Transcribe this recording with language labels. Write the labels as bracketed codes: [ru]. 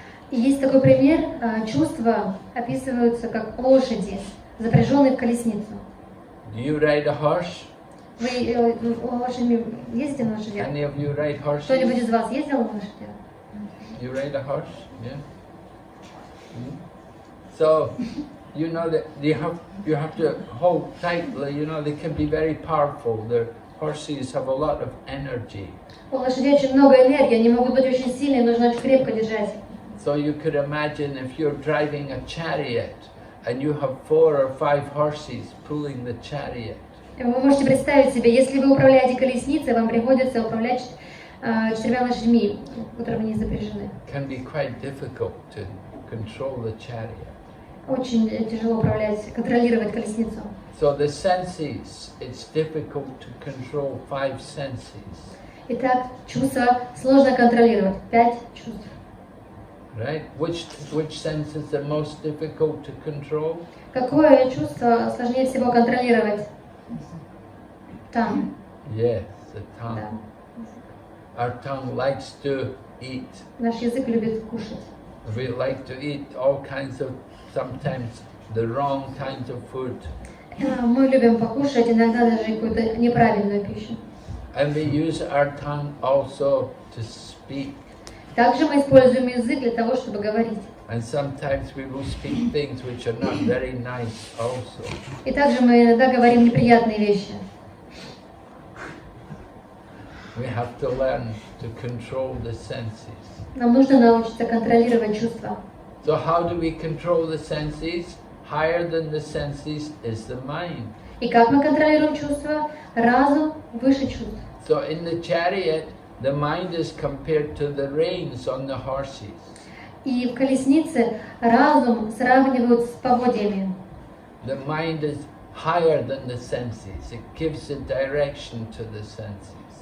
[ru] И есть такой пример, чувства описываются как лошади, запряженные в колесницу. [en] Do you ride a horse? [ru] Вы лошадьми ездите на лошадях? [en] Any of you ride horses? [ru] Кто-нибудь из вас ездил на лошадях? [en] You ride a horse? Yeah. So, you know that you have to hold tightly. You know they can be very powerful. The horses have a lot of energy. [ru] У лошадей очень много энергии, они могут быть очень сильные, нужно очень крепко держать. [en] So you could imagine if you're driving a chariot and you have 4 or 5 horses pulling the chariot. [ru] Вы можете представить себе, если вы управляете колесницей, вам приходится управлять 4 лошадьми, которыми они запряжены. [en] Can be quite difficult to control the chariot. [ru] Очень тяжело управлять, контролировать колесницу. [en] So the senses, it's difficult to control 5 senses. [ru] Итак, чувства сложно контролировать. 5 чувств. [en] Right? Which sense is the most difficult to control? [ru] Какое чувство сложнее всего контролировать? Там. [en] Yes, the tongue. [ru] Да. [en] Our tongue likes to eat. [ru] Наш язык любит кушать. [en] We like to eat all kinds of, sometimes the wrong kinds of food. [ru] Мы любим покушать, иногда даже какую-то неправильную пищу. [en] And we use our tongue also to speak. [ru] Также мы используем язык для того, чтобы говорить. [en] And sometimes we will speak things which are not very nice also. [ru] И также мы иногда говорим неприятные вещи. [en] We have to learn to control the senses. [ru] Нам нужно научиться контролировать чувства. [en] So how do we control the senses? Higher than the senses is the mind. [ru] И как мы контролируем чувства? Разум выше чувств. [en] So in the chariot, the mind is compared to the reins on the horses. [ru] И в колеснице разум сравнивают с поводьями. [en] The mind is higher than the senses. It gives a direction to the senses.